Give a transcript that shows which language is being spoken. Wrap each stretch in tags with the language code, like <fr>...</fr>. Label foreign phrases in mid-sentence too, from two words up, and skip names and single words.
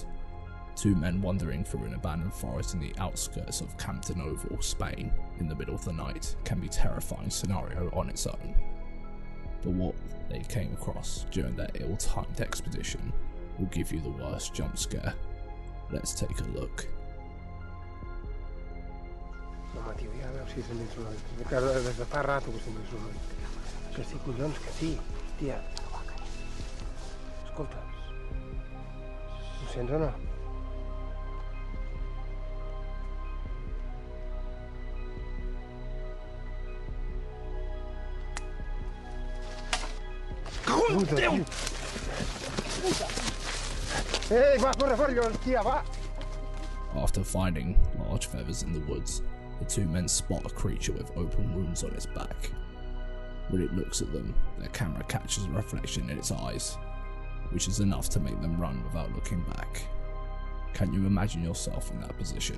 <en>Two men wandering through an abandoned forest in the outskirts of Camp de Novo, Spain, in the middle of the night can be a terrifying scenario on its own. But what they came across during their ill-timed expedition will give you the worst jump scare. Let's take a look.</en> <ca>Home, tio, ja veus si sent insonant. Des de fa rato que sent insonant. Que sí, collons, que sí, tia. Escolta, ho sents o no? Puta, tio. Ei, va, corre, corre, tia, va!</ca> <en>After finding large feathers in the woods, the two men spot a creature with open wounds on its back. When it looks at them, their camera catches a reflection in its eyes, which is enough to make them run without looking back. Can you imagine yourself in that position?</en>